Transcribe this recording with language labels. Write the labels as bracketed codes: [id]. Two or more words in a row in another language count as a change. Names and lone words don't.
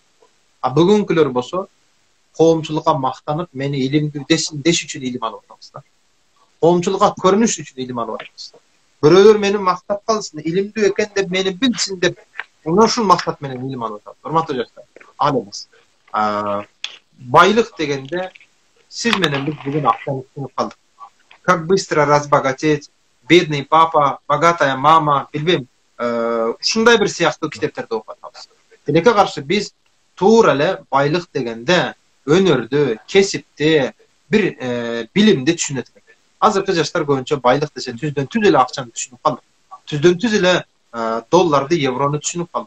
[ky] Бүгүнкүлөр болсо коомчулукка мактанып, мени илимдүү деш үчүн илим алып атабыз. Коомчулукка көрүнүш үчүн илим алып атабыз. Бирөөлөр мени мактап калсын, илимдүү экен деп мени билсин деп, ушул максат менен илим алып атабыз. Урматтуу жаштар, ал эмес. Байлык дегенде сиз менен биз бүгүн акчаны түшүнүп калдык. [ru] Как быстро разбогатеть, бедный папа, богатая мама, [ky] билбейм, ушундай бир сыяктуу китептерди окуп атабыз. Тилекке каршы биз туура эле байлык дегенде өнөрдү, кесипти, бир билимди түшүнөт экен. Азыркы жаштар көбүнчө байлык десе түздөн түз эле акчаны түшүнүп калдык. Түздөн түз эле долларды, еврону түшүнүп калдык.